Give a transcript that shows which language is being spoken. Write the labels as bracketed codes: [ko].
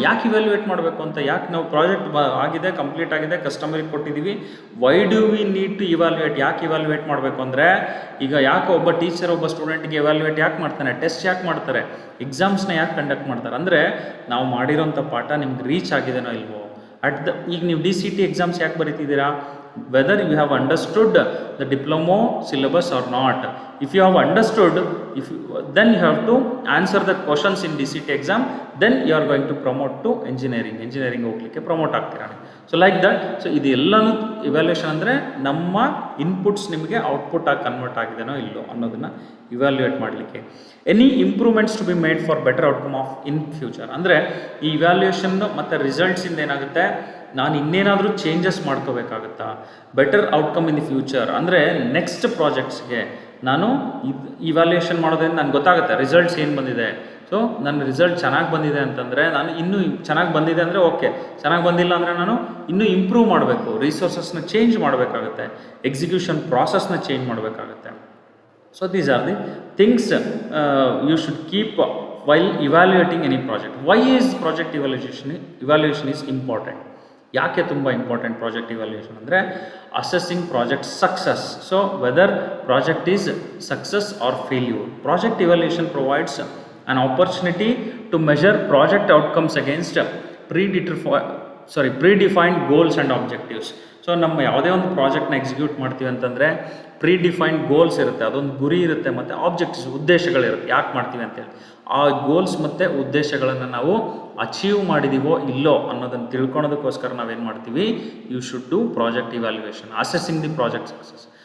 [kn] ಯಾಕೆ ಇವ್ಯಾಲ್ಯೂಯೇಟ್ ಮಾಡಬೇಕು ಅಂತ, ಯಾಕೆ ನಾವು ಪ್ರಾಜೆಕ್ಟ್ ಆಗಿದೆ, ಕಂಪ್ಲೀಟ್ ಆಗಿದೆ, ಕಸ್ಟಮರಿಗೆ ಕೊಟ್ಟಿದ್ದೀವಿ, [en] why do we need to evaluate, [kn] ಯಾಕೆ ಇವ್ಯಾಲ್ಯೂಯೇಟ್ ಮಾಡಬೇಕು ಅಂದರೆ, ಈಗ ಯಾಕೆ ಒಬ್ಬ ಟೀಚರ್ ಒಬ್ಬ ಸ್ಟೂಡೆಂಟ್ಗೆ ಇವ್ಯಾಲ್ಯೂಯೇಟ್ ಯಾಕೆ ಮಾಡ್ತಾನೆ, ಟೆಸ್ಟ್ ಯಾಕೆ ಮಾಡ್ತಾರೆ, ಎಕ್ಸಾಮ್ಸ್ನ ಯಾಕೆ ಕಂಡಕ್ಟ್ ಮಾಡ್ತಾರೆ ಅಂದರೆ, ನಾವು ಮಾಡಿರೋಂಥ ಪಾಠ ನಿಮ್ಗೆ ರೀಚ್ ಆಗಿದೆನೋ ಇಲ್ವೋ. ಈಗ ನೀವು DCT ಎಕ್ಸಾಮ್ಸ್ ಯಾಕೆ ಬರೀತಿದ್ದೀರಾ, [en] whether you have understood the diploma syllabus or not. If you have understood, then you have to answer the questions in DCT exam, then you are going to promote to engineering [kn] ಹೋಗ್ಲಿಕ್ಕೆ promote ಆಗ್ತೀರಾ. [en] So like that. [kn] So ಇದೆಲ್ಲನೂ evaluation ಅಂದರೆ ನಮ್ಮ inputs ನಿಮಗೆ output ಆಗಿ convert ಆಗಿದೆನೋ ಇಲ್ಲೋ ಅನ್ನೋದನ್ನು evaluate ಮಾಡಲಿಕ್ಕೆ. [en] any improvements to be made for better outcome of in future, [kn] ಅಂದರೆ ಈ ಇವ್ಯಾಲ್ಯೂಯೇಷನ್ ಮತ್ತು ರಿಸಲ್ಟ್ಸಿಂದ ಏನಾಗುತ್ತೆ, ನಾನು ಇನ್ನೇನಾದರೂ changes ಮಾಡ್ಕೋಬೇಕಾಗುತ್ತಾ, [en] better outcome in the future, [kn] ಅಂದರೆ ನೆಕ್ಸ್ಟ್ ಪ್ರಾಜೆಕ್ಟ್ಸ್ಗೆ ನಾನು ಇವ್ಯಾಲ್ಯೂಯೇಷನ್ ಮಾಡೋದ್ರಿಂದ ನನಗೆ ಗೊತ್ತಾಗುತ್ತೆ ರಿಸಲ್ಟ್ಸ್ ಏನು ಬಂದಿದೆ. ಸೊ ನನ್ನ ರಿಸಲ್ಟ್ ಚೆನ್ನಾಗಿ ಬಂದಿದೆ ಅಂತಂದರೆ ನಾನು ಇನ್ನೂ ಚೆನ್ನಾಗಿ ಬಂದಿದೆ ಅಂದರೆ ಓಕೆ, ಚೆನ್ನಾಗಿ ಬಂದಿಲ್ಲ ಅಂದರೆ ನಾನು ಇನ್ನೂ ಇಂಪ್ರೂವ್ ಮಾಡಬೇಕು, ರಿಸೋರ್ಸಸ್ನ ಚೇಂಜ್ ಮಾಡಬೇಕಾಗುತ್ತೆ, ಎಕ್ಸಿಕ್ಯೂಷನ್ ಪ್ರಾಸೆಸ್ನ ಚೇಂಜ್ ಮಾಡಬೇಕಾಗುತ್ತೆ. [en] So these are the things you should keep while evaluating any project. Why is project evaluation is important. [kn] ಯಾಕೆ ತುಂಬ [en] Important project evaluation ಅಂದರೆ, assessing project success. So whether project is success or failure. Project evaluation provides an opportunity to measure project outcomes against predefined goals and objectives. [kn] So ನಮ್ಮ ಯಾವುದೇ ಒಂದು ಪ್ರಾಜೆಕ್ಟ್ನ execute ಮಾಡ್ತೀವಿ ಅಂತಂದರೆ ಪ್ರೀಡಿಫೈನ್ಡ್ goals ಇರುತ್ತೆ, ಅದೊಂದು ಗುರಿ ಇರುತ್ತೆ, ಮತ್ತು ಆಬ್ಜೆಕ್ಟಿವ್ಸ್ ಉದ್ದೇಶಗಳಿರುತ್ತೆ, ಯಾಕೆ ಮಾಡ್ತೀವಿ ಅಂತೇಳಿ. ಆ ಗೋಲ್ಸ್ ಮತ್ತು ಉದ್ದೇಶಗಳನ್ನು ನಾವು ಅಚೀವ್ ಮಾಡಿದೀವೋ ಇಲ್ಲೋ ಅನ್ನೋದನ್ನು ತಿಳ್ಕೊಳೋದಕ್ಕೋಸ್ಕರ ನಾವೇನು ಮಾಡ್ತೀವಿ, [en] You should do project evaluation, assessing the project success.